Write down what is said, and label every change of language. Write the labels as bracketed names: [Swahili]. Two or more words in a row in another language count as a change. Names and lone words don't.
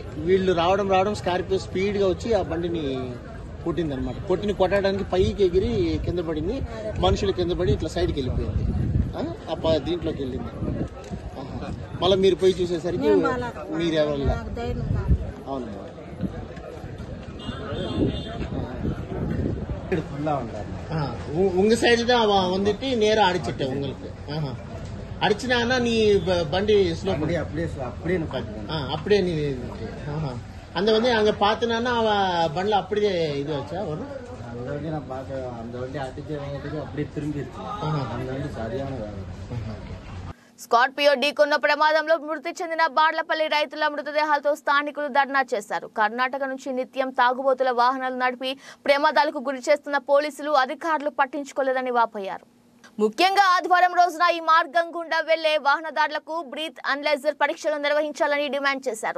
[Telugu] వీళ్ళు రావడం స్కార్పియో స్పీడ్ గా వచ్చి ఆ బండిని కొట్టింది అనమాట. కొట్టడానికి పైకి ఎగిరి కింద పడింది. మనుషులు కింద పడి ఇట్లా సైడ్కి వెళ్ళిపోయింది. దీంట్లోకి వెళ్ళింది. మళ్ళీ మీరు పోయి చూసేసరికి మీరెవరు? అవునమ్మా. [Tamil] உங்க சைடு தான் வந்துட்டு நேரா அடிச்சிட்டேன் உங்களுக்கு. அடிச்சுனா நீ வண்டி ஸ்லோ பண்ணி அப்படியே நீ அந்த வந்து அங்க பாத்தினா அவன் பண்ல அப்படியே இது வச்சா வரும். அந்த வண்டி நான் பார்க்க அந்த வண்டி அடிச்சு வாங்கிட்டு அப்படியே திரும்பிடுச்சு. அந்த வண்டி சரியான வேலை. [Telugu] స్కార్పియో ఢీకొన్న ప్రమాదంలో మృతి చెందిన బాడ్లపల్లి రైతుల మృతదేహాలతో స్థానికులు ధర్నా చేశారు. కర్ణాటక నుంచి నిత్యం తాగుబోతుల వాహనాలు నడిపి ప్రమాదాలకు గురి చేస్తున్న పోలీసులు అధికారులు పట్టించుకోలేదని వాపోయారు. ముఖ్యంగా ఆదివారం రోజున ఈ మార్గం గుండా వెళ్లే వాహనదారులకు [English] breath analyzer [Telugu] పరీక్షలు నిర్వహించాలని డిమాండ్ చేశారు.